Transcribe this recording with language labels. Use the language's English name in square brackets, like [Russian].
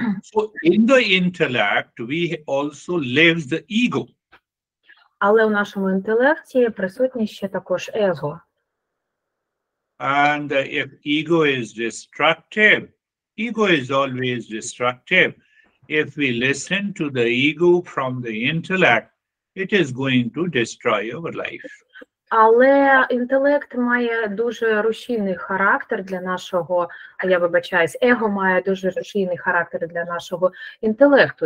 [English] So in the intellect, we also live the ego. [Ukrainian] Але у нашому інтелекті присутнє ще також его. [English] And if ego is destructive, ego is always destructive. If we listen to the ego from the intellect, it is going to destroy our life. [Ukrainian] Але інтелект має дуже рушійний характер для нашого, его має дуже рушійний характер для нашого інтелекту.